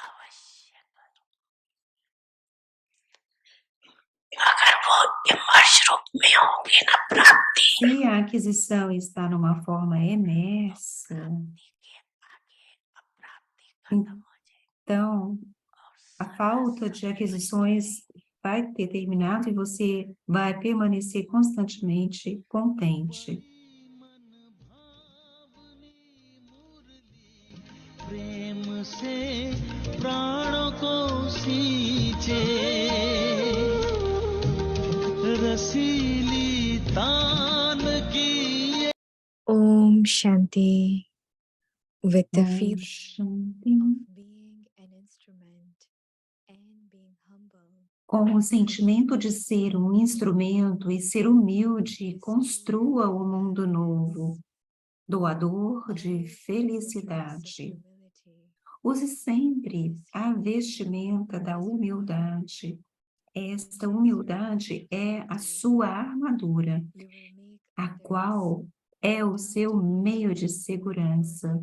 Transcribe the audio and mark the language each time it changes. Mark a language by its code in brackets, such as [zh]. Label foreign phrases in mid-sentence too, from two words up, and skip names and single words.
[pt] Se a aquisição está numa forma emersa, então a falta de aquisições vai ter terminado e você vai permanecer constantemente contente. [hi] प्रेम से प्राणों को सींचे रसीली तान की ओम शांति. [en] With the [hi] Om [en] feeling [hi] Shanti. [en] of being an instrument and being humble, [pt] Com o sentimento de ser um instrumento e ser humilde, construa o mundo novo, doador de felicidade. Use sempre a vestimenta da humildade. Esta humildade é a sua armadura, a qual é o seu meio de segurança.